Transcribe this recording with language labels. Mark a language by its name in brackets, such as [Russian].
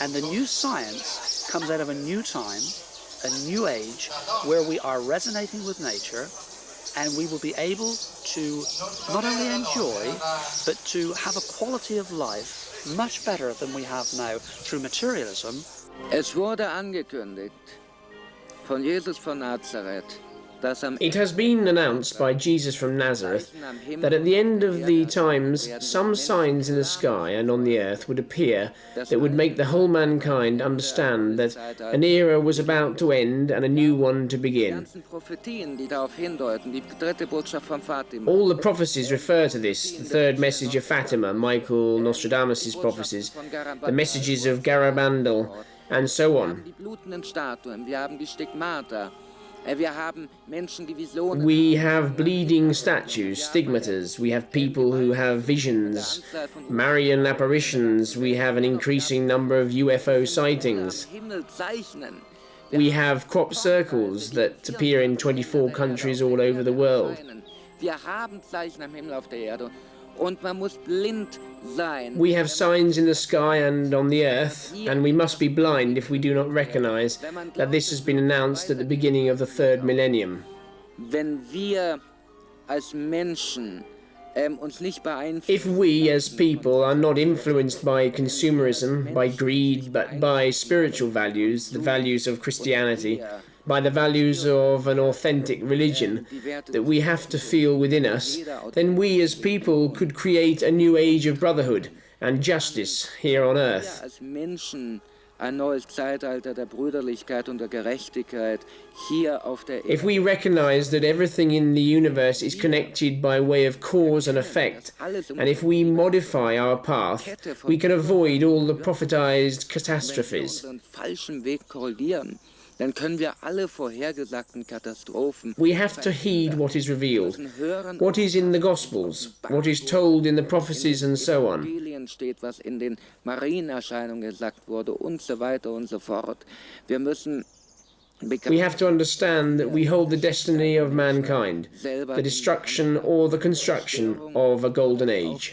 [English] And the new science comes out of a new time, a new age, where we are resonating with nature, and we will be able to not only enjoy, but to have a quality of life much better than we have now through materialism. [German] Es wurde angekündigt von Jesus von Nazareth, dass am [English] It has been announced by Jesus from Nazareth that at the end of the times some signs in the sky and on the earth would appear that would make the whole mankind understand that an era was about to end and a new one to begin. [German] ganzen Prophetien, die darauf hindeuten, die dritte Botschaft von Fatima. [English] All the prophecies refer to this: the third message of Fatima, Michael Nostradamus' prophecies, the messages of Garabandal, and so on. [German] Die blutenden Statuen, wir haben die Stigmata, wir haben Menschen, die Visionen. [English] We have bleeding statues, stigmatas, we have people who have visions, Marian apparitions, we have an increasing number of UFO sightings. [German] Himmel zeichnen. [English] We have crop circles that appear in 24 countries all over the world. [German] Wir haben Zeichen am Himmel auf der Erde. Und man muss blind sein. [English] We have signs in the sky and on the earth, and we must be blind if we do not recognize that this has been announced at the beginning of the third millennium. [German] Wenn wir als Menschen uns nicht beeinflussen, [English] If we as people are not influenced by consumerism, by greed, but by spiritual values, the values of Christianity, by the values of an authentic religion that we have to feel within us, then we as people could create a new age of brotherhood and justice here on earth. [German] als Menschen ein neues Zeitalter der Brüderlichkeit und der Gerechtigkeit hier auf der Erde. [English] If we recognize that everything in the universe is connected by way of cause and effect, and if we modify our path, we can avoid all the prophetized catastrophes. [German] unseren falschen Weg korrigieren, dann können wir alle vorhergesagten Katastrophen. [English] We have to heed what is revealed, what is in the Gospels, what is told in the prophecies and so on. [German] Evangelien steht, was in den Marienerscheinungen gesagt wurde und so weiter und so fort. Wir müssen [English] We have to understand that we hold the destiny of mankind, the destruction or the construction of a golden age.